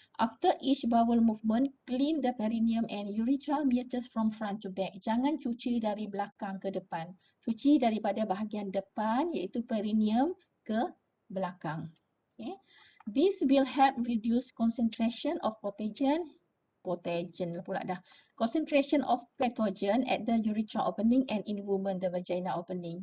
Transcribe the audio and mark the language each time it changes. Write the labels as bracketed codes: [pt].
[en] After each bowel movement, clean the perineum and urethral meatus from front to back. [ms] Jangan cuci dari belakang ke depan. Cuci daripada bahagian depan iaitu perineum ke belakang. Okay. [en] This will help reduce concentration of concentration of pathogen at the urethra opening and in women the vagina opening.